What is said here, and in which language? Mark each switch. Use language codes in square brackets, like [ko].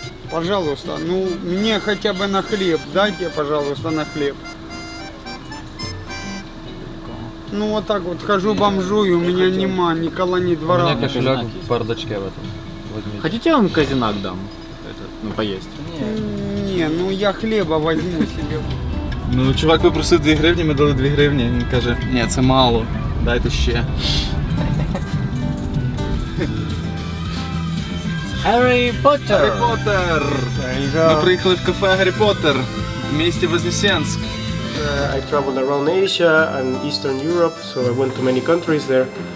[ru] Пожалуйста, ну мне хотя бы на хлеб. Дайте, пожалуйста, на хлеб. Ну вот так вот хожу, бомжую, у меня нема ни кола, ни У двора. меня кошелек в бардачке в этом. Возьмите. Хотите, я вам казинак дам? Ну, поесть. Не, ну я хлеба возьму себе. [uk] Ну, чувак попросив 2 гривні, ми дали 2 гривні. Він каже, ні, це мало, дайте ще. [en] Harry Potter! [uk] Гаррі Поттер! Ми приїхали в кафе Гаррі Поттер в місті Вознесенськ. [en] I traveled around Asia and Eastern Europe, so I went to many countries there.